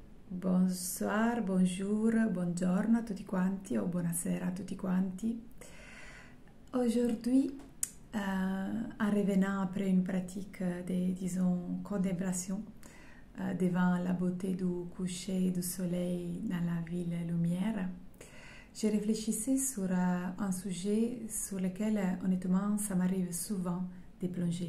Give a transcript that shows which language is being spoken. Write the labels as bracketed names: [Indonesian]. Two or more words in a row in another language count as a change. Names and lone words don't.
[French] Bonsoir, bonjour, [Italian] buongiorno a tutti quanti o buonasera a tutti quanti. [French] Aujourd'hui, en revenant après une pratique de, disons, contemplation devant la beauté du coucher du soleil dans la ville lumière, je réfléchissais sur un sujet sur lequel, honnêtement, ça m'arrive souvent de plonger.